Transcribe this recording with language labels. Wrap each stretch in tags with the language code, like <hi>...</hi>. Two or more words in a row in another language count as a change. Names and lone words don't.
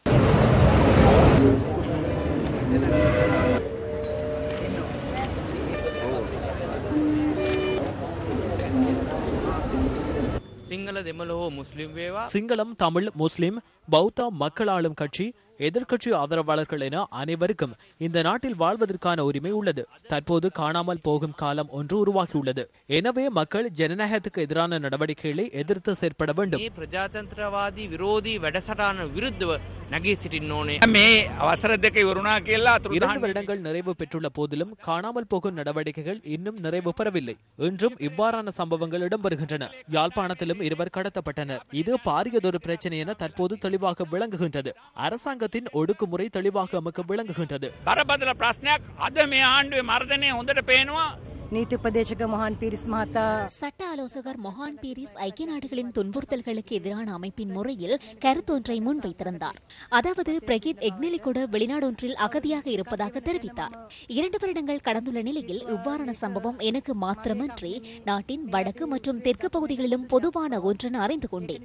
<ta>சிங்களம், தமிழ், முஸ்லிம், பௌத்த மக்கள் ஆளும் கட்சி, எதிர்க்கட்சி ஆதரவாளர்கள் என அனைவருக்கும் இந்த நாட்டில் வாழ்வதற்கான உரிமை உள்ளது. தற்போது காணாமல் போகும் காலம் ஒன்று உருவாகியுள்ளது. எனவே மக்கள் ஜனநாயகத்துக்கு எதிரான நடவடிக்கைகளை எதிர்த்து செயற்பட வேண்டும்.</ta> <si>ප්‍රජාතන්ත්‍රවාදී විරෝධී වැඩසටහන විරුද්ධව නැගී සිටින්න ඕනේ. මේ අවසර දෙක ඉවරුණා කියලා</si> <ta>2 வருடங்கள் நிறைவு பெற்றுள்ள போதிலும் காணாமல் போகும் நடவடிக்கைகள் இன்னும் நிறைவு பெறவில்லை. இன்றும் இவ்வாறான சம்பவங்கள் இடம்பெறுகின்றன. யாழ்ப்பாணத்திலும் 2 கடத்தப்பட்டனர். இது பாரியதொரு பிரச்சனை என தற்போது தெளிவாக விளங்குகின்றது. அரசாங்கத்தின் ஒடுக்குமுறை தெளிவாக நமக்கு விளங்குகின்றது.</ta> <si>බරපතල ප්‍රශ්නයක් අද මේ ආණ්ඩුවේ මර්ධනය හොඳට පේනවා. නීති උපදේශක මොහාන් පීරිස් මහත්තයා</si> <ta>சட்ட ஆலோசகர் மொஹான் பீரிஸ் ஐக்கிய நாடுகளின் துன்புறுத்தல்களுக்கு எதிரான அமைப்பின் முறையில் கருத்தொன்றை முன்வைத்திருந்தார். அதாவது பிரகீத் எக்னெலிகொட வெளிநாடொன்றில் அகதியாக இருப்பதாக தெரிவித்தார். 2 வருடங்கள் கடந்துள்ள நிலையில் இவ்வாறான சம்பவம் எனக்கு மாத்திரமன்றி நாட்டின் வடக்கு மற்றும் தெற்கு பகுதிகளிலும் பொதுவான ஒன்றென அறிந்து கொண்டேன்.</ta>